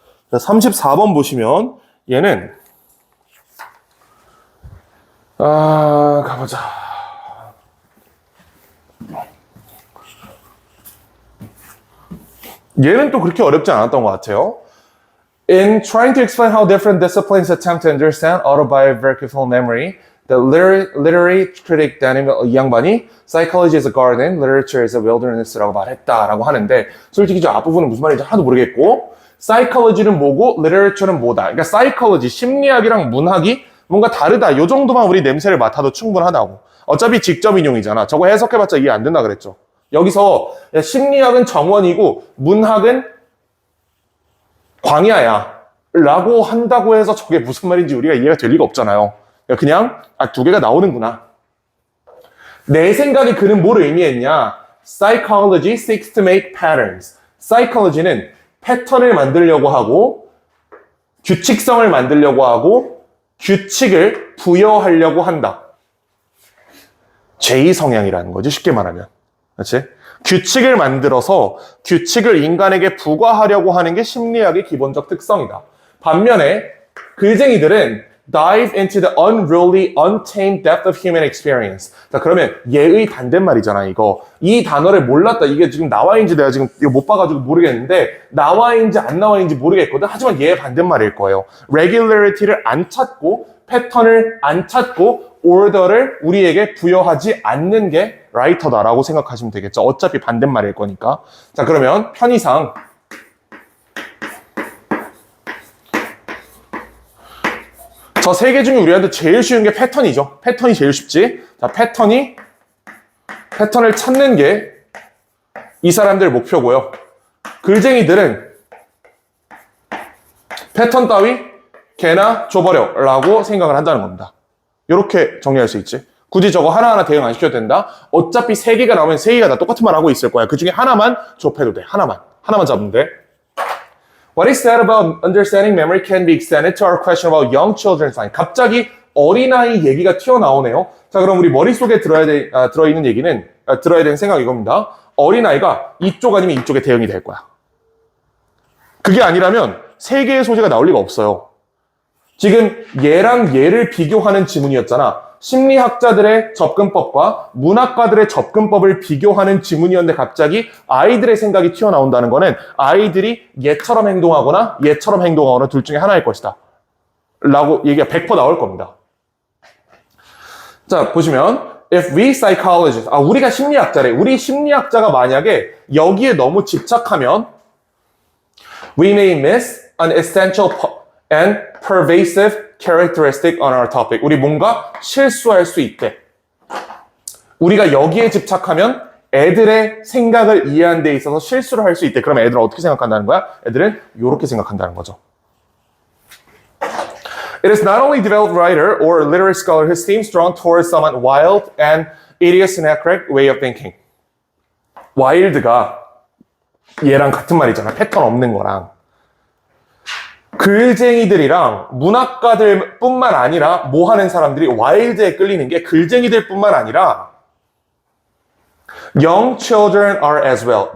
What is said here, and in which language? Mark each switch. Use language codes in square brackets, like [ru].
[ko] 자, 34번 보시면 얘는 가보자. 얘는 또 그렇게 어렵지 않았던 것 같아요. [en] In trying to explain how different disciplines attempt to understand autobiographical memory, the literary critic Daniel [ko] 이 양반이 [en] psychology is a garden, literature is a wilderness [ko] 라고 말했다라고 하는데 솔직히 저 앞부분은 무슨 말인지 하나도 모르겠고 psychology는 뭐고 literature는 뭐다. 그러니까 psychology, 심리학이랑 문학이 뭔가 다르다. 요 정도만 우리 냄새를 맡아도 충분하다고. 어차피 직접 인용이잖아. 저거 해석해봤자 이해 안 된다 그랬죠. 여기서 심리학은 정원이고 문학은 광야야 라고 한다고 해서 저게 무슨 말인지 우리가 이해가 될 리가 없잖아요. 그냥 2개가 나오는구나. 내 생각에 그는 뭘 의미했냐? [en] Psychology seeks to make patterns. [ko] Psychology는 패턴을 만들려고 하고 규칙성을 만들려고 하고 규칙을 부여하려고 한다. 제2성향이라는 거지, 쉽게 말하면. 그렇지? 규칙을 만들어서 규칙을 인간에게 부과하려고 하는 게 심리학의 기본적 특성이다. 반면에 글쟁이들은 [en] dive into the unruly, untamed depth of human experience. [ko] 자, 그러면 얘의 반대말이잖아, 이거. 이 단어를 몰랐다. 이게 지금 나와인지 내가 지금 이거 못 봐가지고 모르겠는데 나와인지 안 나와인지 모르겠거든. 하지만 얘의 반대말일 거예요. regularity를 안 찾고 패턴을 안 찾고 order를 우리에게 부여하지 않는 게 라이터다라고 생각하시면 되겠죠. 어차피 반대말일 거니까. 자, 그러면 편의상 저 3개 중에 우리한테 제일 쉬운 게 패턴이죠. 패턴이 제일 쉽지. 자, 패턴을 찾는 게 이 사람들 목표고요. 글쟁이들은 패턴 따위 개나 줘버려 라고 생각을 한다는 겁니다. 이렇게 정리할 수 있지. 굳이 저거 하나하나 대응 안 시켜도 된다. 어차피 3개가 나오면 3개가 다 똑같은 말 하고 있을 거야. 그 중에 하나만 좁혀도 돼. 하나만 잡으면 돼. [en] What is said about understanding memory can be extended to our question about young children's mind. [ko] 갑자기 어린아이 얘기가 튀어나오네요. 자, 그럼 우리 머릿속에 들어있는 얘기는, 들어야 되는 생각 이겁니다. 어린아이가 이쪽 아니면 이쪽에 대응이 될 거야. 그게 아니라면 3개의 소재가 나올 리가 없어요. 지금 얘랑 얘를 비교하는 지문이었잖아. 심리학자들의 접근법과 문학가들의 접근법을 비교하는 지문이었는데 갑자기 아이들의 생각이 튀어나온다는 거는 아이들이 얘처럼 행동하거나 얘처럼 행동하거나 둘 중에 하나일 것이다. 라고 얘기가 100% 나올 겁니다. 자, 보시면 [en] if we psychologists, [ko] 우리가 심리학자래. 우리 심리학자가 만약에 여기에 너무 집착하면 [en] we may miss an essential and pervasive characteristic on our topic. [ko] 우리 뭔가 실수할 수 있대. 우리가 여기에 집착하면 애들의 생각을 이해하는 데 있어서 실수를 할 수 있대. 그럼 애들은 어떻게 생각한다는 거야? 애들은 이렇게 생각한다는 거죠. [en] It is not only developed writer or literary scholar who seems drawn towards somewhat wild and idiosyncratic way of thinking. [ko] wild가 얘랑 같은 말이잖아. 패턴 없는 거랑. 글쟁이들이랑 문학가들 뿐만 아니라 뭐 하는 사람들이 와일드에 끌리는 게 글쟁이들 뿐만 아니라 [en] young children are as well.